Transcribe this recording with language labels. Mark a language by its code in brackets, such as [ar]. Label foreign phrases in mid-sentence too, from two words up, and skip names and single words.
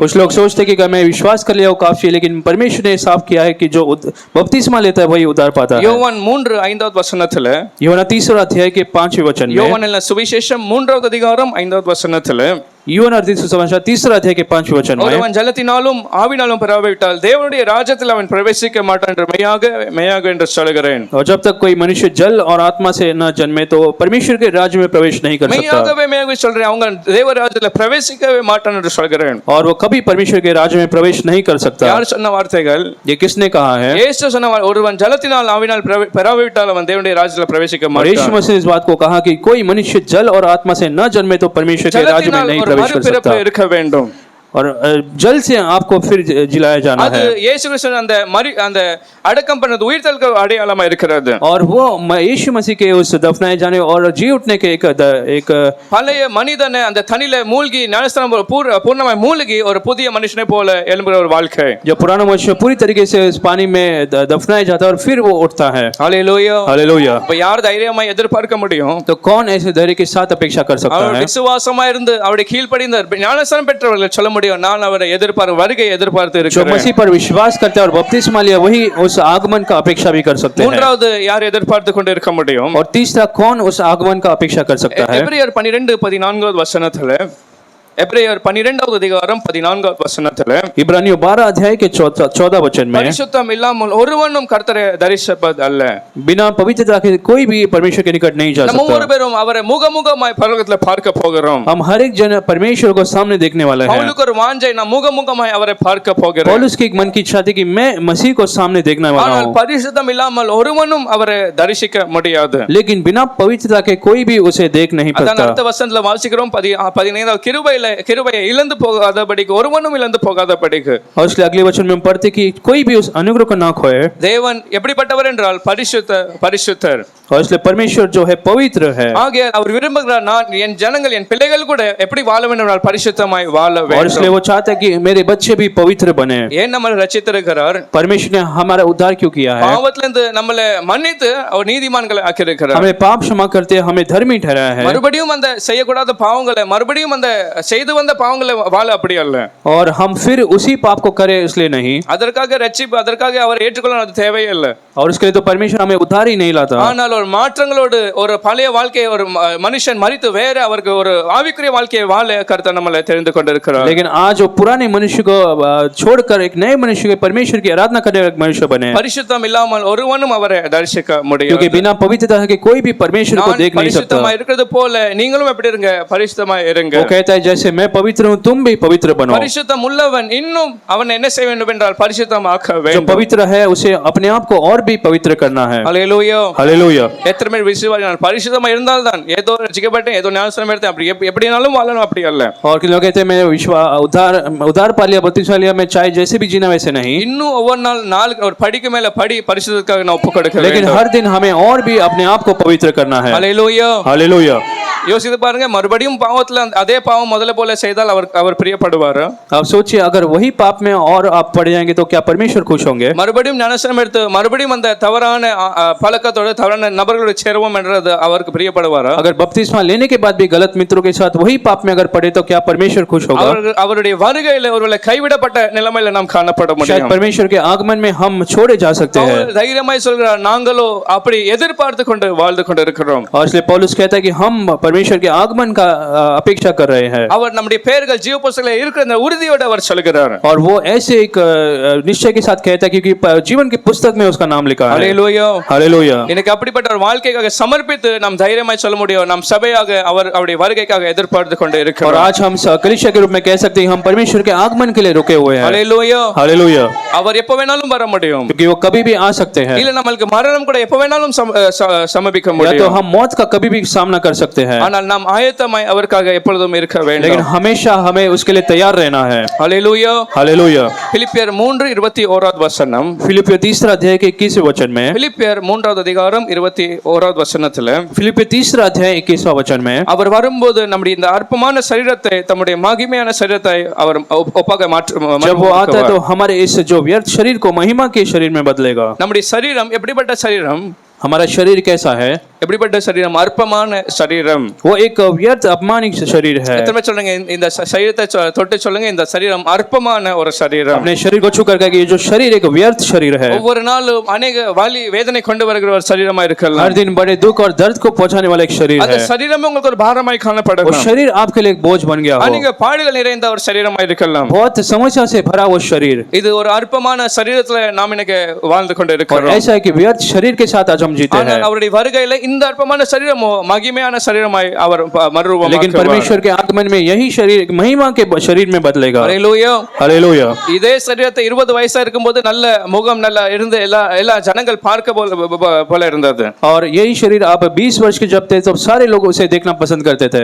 [hi] कुछ लोग सोचते हैं कि मैं विश्वास कर लिया वो काफी है, लेकिन परमेश्वर ने साफ किया है कि जो बपतिस्मा लेता है वही उद्धार पाता है। [ta] யோவான் 3:5வது வசனத்துல, [hi] यूहन्ना 3 अध्याय के 5वें वचन में, [ta] யோவான் எழுதின சுவிசேஷம் 3வது அதிகாரம் 5வது வசனத்துல, [hi] यूहन्ना 3 अध्याय के 5वें वचन में, [ta] ஒருவன் ஜலத்தினாலும் ஆவினாலும் பிறவாவிட்டால் தேவனுடைய ராஜ்யத்தில் அவன் பிரவேசிக்க மாட்டான் என்று மெய்யாக என்று சொல்கிறேன். [hi] और जब तक कोई मनुष्य जल और आत्मा से न जन्मे तो परमेश्वर के राज्य में प्रवेश नहीं कर सकता। [ta] மெய்யாகவே சொல்றேன், அவங்க தேவ ராஜ்யத்தில் பிரவேசிக்கவே மாட்டான் என்று சொல்கிறேன். [hi] और वो कभी परमेश्वर के राज्य में प्रवेश नहीं कर सकता। [ta] யார் சொன்ன வார்த்தைகள்? [hi] ये किसने कहा है? [ta] இயேசு சொன்ன ஒருவன் ஜலத்தினால் ஆவினால் பிறவாவிட்டால் அவன் தேவனுடைய ராஜ்யத்தில் பிரவேசிக்க [hi] और [ta] மாட்டான். [hi] यीशु मसीह ने इस बात को कहा कि कोई मनुष्य जल और आत्मा से न जन्मे तो परमेश्वर के राज्य में नहीं प्रवेश कर सकता। [ta] இருக்க வேண்டும். [hi] और जल से आपको फिर जिलाया जाना [ta] அது [hi] है। [ta] இயேசு கிறிஸ்து அந்த அடக்கம் பண்ணது உயிர்த்தெழுதலுக்கு அடையாளமா இருக்கிறது. [hi] और वो यीशु मसीह के उस दफनाए जाने और जी उठने के एक [ta] பழைய மனிதனை அந்த தண்ணியில மூழ்கி ஞானஸ்நானம் பூர்ணமாய் மூழ்கி ஒரு புதிய மனுஷனை போல எழும்புற ஒரு வாழ்க்கை. [hi] जो पुराना मनुष्य पूरी तरीके से इस पानी में दफनाया जाता है और फिर वो उठता है। [ta] ஹல்லேலூயா. [hi] हालेलुया। [ta] அப்ப யார் தைரியமாய் எதிர்பார்க்க முடியும்? [hi] तो कौन ऐसे धैर्य के साथ अपेक्षा कर सकता [ta] அவர் [hi] है? [ta] விசுவாசமா இருந்து அவருடைய கீழ்ப்படிந்த ஞானஸ்நானம் பெற்றவர்கள் சொல்ல முடியும், நான் அவரை வருகையை எதிர்பார்த்து [hi] जो [ta] இருக்கிறேன். [hi] मसीह पर विश्वास करते हैं और बपतिस्मा लिया वही उस आगमन का अपेक्षा भी कर सकते हैं। [ta] மூன்றாவது யார் எதிர்பார்த்து கொண்டு இருக்க முடியும்? [hi] और तीसरा कौन उस आगमन का अपेक्षा कर सकता है? [ta] எபிரேயர் 12:14 வசனத்துல, எபிரேயர் 12வது அதிகாரம் 14வது வசனத்துல, [hi] इब्रानियों 12 अध्याय के 14 वचन में, [ta] பரிசுத்தம் இல்லாமல் ஒருவனும் கர்த்தரை தரிசிப்பது அல்ல. [hi] बिना पवित्रता के कोई भी परमेश्वर के निकट नहीं जा [ta] நம்ம [hi] सकता। [ta] ஒருவரும் அவரை முகமுகமாய் பரலோகத்துல பார்க்க போகிறோம். [hi] हम हर एक जन परमेश्वर को सामने देखने वाले हैं। [ta] பவுலுக்கு ஒரு வாஞ்சை, நான் முகமுகமாய் அவரை பார்க்க போகிறேன். [hi] पौलुस की एक मन की इच्छा थी कि मैं मसीह को सामने देखने वाला [ta] ஆனால் [hi] हूँ, [ta] பரிசுத்தம் இல்லாமல் ஒருவனும் அவரை தரிசிக்க முடியாது. [hi] लेकिन बिना पवित्रता के कोई भी उसे देख नहीं [ta] அதான் [hi] सकता। [ta] அடுத்த வசனத்துல வாசிக்கிறோம் 15வது, கிருபையை இழந்து போகாதபடிக்கு, ஒருவனும் இழந்து போகாதபடிக்கு. [hi] और इसलिए अगले वचन में हम पढ़ते कि कोई भी उस अनुग्रह को ना खोए। [ta] தேவன் எப்படிப்பட்டவர் என்றால் பரிசுத்தர். [hi] और इसलिए परमेश्वर जो है पवित्र है, [ta] ஆகையால் அவர் விரும்புகிறார், நான் என் ஜனங்கள் என் பிள்ளைகள் கூட எப்படி வாழ வேண்டும் என்றால் பரிசுத்தமாய் வாழ [hi] और [ta] வேண்டும். [hi] इसलिए वो चाहता है कि मेरे बच्चे भी पवित्र बने। [ta] ஏன் நம்மளை ரட்சித்திருக்கிறார்? [hi] परमेश्वर ने हमारा उद्धार क्यों किया है? [ta] பாவத்திலிருந்து நம்மளை மன்னித்து அவர் நீதிமான்களை ஆக்கியிருக்கிறார். [hi] हमें पाप क्षमा करते हमें धर्मी ठहराया है। [ta] மறுபடியும் அந்த செய்யக்கூடாத பாவங்களை, மறுபடியும் அந்த செய்து வந்த பாவங்களை வாழ அப்படி அல்ல. [hi] और हम फिर उसी पाप को करें इसलिए नहीं, [ta] அதற்காக ரட்சிப்பு, அதற்காக அவர் ஏற்றுக்கொள்ள அது தேவையில்லை. [hi] और उसके लिए तो परमेश्वर हमें उद्धार ही नहीं लाता। [ta] ஆனால் ஒரு மாற்றங்களோடு ஒரு பழைய வாழ்க்கையை ஒரு மனுஷன் மரித்து வேற அவருக்கு ஒரு ஆவிக்குரிய வாழ்க்கையை வாழ கர்த்தர் நம்மளை தெரிந்து கொண்டிருக்கிறார். [hi] लेकिन आज वो पुराने मनुष्य को छोड़कर एक नए मनुष्य के परमेश्वर की आराधना करने वाले मनुष्य बने, [ta] பரிசுத்தம் இல்லாமல் ஒருவனும் அவரை தரிசிக்க முடியாது. [hi] क्योंकि बिना पवित्रता के कोई भी परमेश्वर को देख नहीं सकता। [ta] பரிசுத்தமா இருக்கிறது போல நீங்களும் எப்படி இருங்க? பரிசுத்தமா இருங்க. [hi] वो कहता है जैसे मैं पवित्र हूँ तुम भी पवित्र बनो। [ta] பரிசுத்தம் உள்ளவன் இன்னும் அவன் என்ன செய்ய வேண்டும் என்றால் பரிசுத்தம் ஆக்க [hi] जो [ta] வேண்டும். [hi] पवित्र है उसे अपने आप को और भी पवित्र करना है। [ta] ஹல்லேலூயா. [hi] हालेलुया। [ta] எத்தனை பேர் விசுவாசிகள் பரிசுத்தமா இருந்தால்தான் ஏதோ ரட்சிக்கப்பட்டேன், ஏதோ ஞானஸ்நானம் எடுத்தேன், அப்படி எப்படினாலும் வாழணும், அப்படி அல்ல. [hi] और किन लोग कहते हैं मैं उद्धार पा लिया, बपतिस्मा लिया, मैं चाहे जैसे भी जीना वैसे नहीं, [ta] இன்னும் ஒவ்வொரு நாள் ஒரு படிக்கு மேல படி பரிசுத்தத்துக்காக நான் ஒப்பு கொடுக்க [hi] लेकिन [ta] வேண்டும். [hi] हर दिन हमें और भी अपने आप को पवित्र करना है। [ta] ஹல்லேலூயா. [hi] हालेलुया। [ta] யோசித்து பாருங்க, மறுபடியும் பாவத்துல அதே பாவம் முதல்ல போல செய்தால் அவர் பிரியப்படுவார்? [hi] अब सोचिए अगर वही पाप में और आप पड़ जाएंगे तो क्या परमेश्वर खुश होंगे? [ta] மறுபடியும் ஞானஸ்நானம் எடுத்து மறுபடியும் அந்த தவறான பழக்கத்தோட தவறான நபர்களோட சேருவோம் என்றது அவருக்கு பிரியப்படுவாரா? [hi] अगर बपतिस्मा लेने के बाद भी गलत मित्रों के साथ वही पाप में अगर पड़े तो क्या परमेश्वर खुश होगा? [ta] அவருடைய வருகையில ஒருவேளை கைவிடப்பட்ட நிலைமையில நாம் காணப்பட [hi] शायद [ta] முடியும். [hi] परमेश्वर के आगमन में हम छोड़े जा सकते हैं। [ta] அவர் தைரியமாய் சொல்கிறார், நாங்களோ அப்படி எதிர்பார்த்து கொண்டு வாழ்ந்து கொண்டு இருக்கிறோம். [hi] और इसलिए पौलुस कहता है कि हम परमेश्वर के आगमन का अपेक्षा कर रहे हैं। [ta] அவர் நம்முடைய பெயர்கள் ஜீவ புத்தகத்தில் இருக்கிற அந்த உறுதியோடு அவர் சொல்கிறார். [hi] और वो ऐसे एक निश्चय के साथ कहता है क्योंकि जीवन की पुस्तक में उसका नाम लिखा है। [ta] ஹல்லேலூயா. [hi] हालेलुया। [ta] எனக்கு அப்படிப்பட்ட ஒரு வாழ்க்கைக்காக சமர்ப்பித்து நாம் தைரியமாய் சொல்ல முடியும், நாம் சபையாக அவருடைய வருகைக்காக எதிர்பார்த்து கொண்டு [hi] और [ta] இருக்கிறோம். [hi] आज हम कलीसिया के रूप में कह सकते हैं हम परमेश्वर के आगमन के लिए रुके हुए हैं। [ta] ஹல்லேலூயா. [hi] हालेलुया। [ta] அவர் எப்ப வேணாலும் வர முடியும், [hi] क्योंकि वो कभी भी आ सकते हैं, [ta] இல்ல நம்மளுக்கு மரணம் கூட எப்ப வேணாலும் சமபிக்க [hi] या तो [ta] முடியும். [hi] हम मौत का कभी भी सामना कर सकते हैं, [ta] ஆனால் நாம் ஆயத்தமாய் அவருக்காக எப்பொழுதும் இருக்க [hi] लेकिन [ta] வேண்டும். [hi] हमेशा हमें उसके लिए तैयार रहना है। [ta] ஹல்லேலூயா. [hi] हालेलुया। [ta] பிலிப்பியர் 3:21 வசனம். [hi] फिलिपियों 3 अध्याय के 21 वचन में, [ta] பிலிப்பியர் 3வது அதிகாரம் 21வது வசனத்துல, [hi] फिलिपियों 3 अध्याय 21 वचन में, [ta] அவர் வரும்போது நம்முடைய இந்த அற்பமான சரீரத்தை தம்முடைய மகிமையான சரீரத்தை அவர் ஒப்பாக [hi] जब वो आता है तो हमारे इस जो व्यर्थ शरीर को महिमा के शरीर में बदलेगा। [ta] நம்முடைய சரீரம் எப்படிப்பட்ட சரீரம்? [hi] हमारा शरीर कैसा है? [ta] எப்படிப்பட்ட சரீரம்? அற்பமான சரீரம். [hi] वो एक व्यर्थ अपमानित शरीर है। [ta] எத்தனை சொல்லுங்க இந்த சரீரத்தை தொட்டு சொல்லுங்க, இந்த சரீரம் அற்பமான ஒரு சரீரம். [hi] अपने शरीर को छू कर कहें कि ये जो शरीर एक व्यर्थ शरीर है। [ta] ஒவ்வொரு நாளும் अनेक வலி வேதனை கொண்டு வருகிற ஒரு சரீரமா இருக்கலாம். [hi] हर दिन बड़े दुख और दर्द को पहुंचाने वाला एक शरीर [ta] அந்த [hi] है। [ta] சரீரமே உங்களுக்கு ஒரு பாரமாய் [hi] वो [ta] காணப்படலாம். [hi] शरीर आपके लिए एक बोझ बन गया हो। [ta] अनेक பாடுகள் நிறைந்த ஒரு சரீரமா இருக்கலாம். [hi] बहुत समस्या से भरा वो शरीर। [ta] இது ஒரு அற்பமான சரீரத்துல நாம் இன்னைக்கு வாழ்ந்து கொண்டு [hi] और [ta] இருக்கிறோம். [hi] ऐसा है कि व्यर्थ शरीर के साथ आज हम जीते हैं, [ta] ஆனால் அவருடைய வருகையில இந்த அற்பமான சரீரமோ மகிமையான சரீரமாய் அவர் [hi] लेकिन [ta] மறுரூபமாக்குவார். [hi] परमेश्वर के आगमन में यही शरीर एक महिमा के शरीर में बदलेगा। [ta] ஹல்லேலூயா. [hi] हालेलुया। [ta] இதே சரீரத்தை 20 வயசா இருக்கும்போது நல்ல முகம் நல்லா இருந்து எல்லா ஜனங்கள் பார்க்க போல இருந்தது. [hi] और यही शरीर आप 20 वर्ष के जब थे तब सारे लोग उसे देखना पसंद करते थे।